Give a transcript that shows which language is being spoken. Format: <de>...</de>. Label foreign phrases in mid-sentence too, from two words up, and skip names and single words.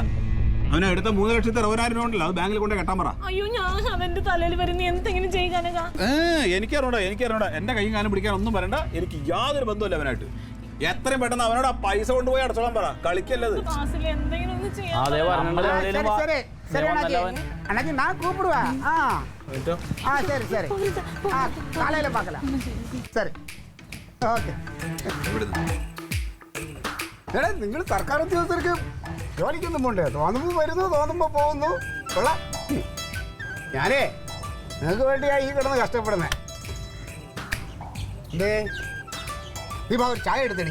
<ml>അവനെ എടുത്ത 3,60,000 രൂപ ഉണ്ടല്ലോ, അത് ബാങ്കിൽ കൊണ്ട് കെട്ടാൻ പറ. അയ്യോ ഞാൻ അവന്റെ തലയിൽ വരുന്ന എന്തെങ്കിലും ചെയ്യാനക. എനിക്കറിയണ്ട. എന്റെ കയ്യും കാലം പിടിക്കാൻ ഒന്നും പറയണ്ട. എനിക്ക് യാതൊരു ബന്ധമില്ല അവനായിട്ട്. എത്രയും പെട്ടെന്ന് അവനോട് ആ പൈസ കൊണ്ടുപോയി അടച്ചോളാൻ പറ. കളിക്കല്ലത്. എന്തെങ്കിലും ഒന്ന് ചെയ്യാം. അതേ പറഞ്ഞല്ലോ.</ml> <ta>அண்ணாச்சி நான் கூப்பிடுவேன். சரி சரி, காலையில் பார்க்கலாம். சரி ഓക്കെ.</ta> <ml>എടാ നിങ്ങൾ സർക്കാർ ഉദ്യോഗസ്ഥർക്ക് ജോലിക്കൊന്നും പോണ്ടേ? തോന്നുമ്പോൾ വരുന്നു, തോന്നുമ്പോൾ പോകുന്നു. കൊള്ളാം. ഞാനേ നിങ്ങൾക്ക് വേണ്ടിയാണ് ഈ കിടന്ന് കഷ്ടപ്പെടുന്നേ. നീ ഒരു ചായ എടുത്തടി.</ml>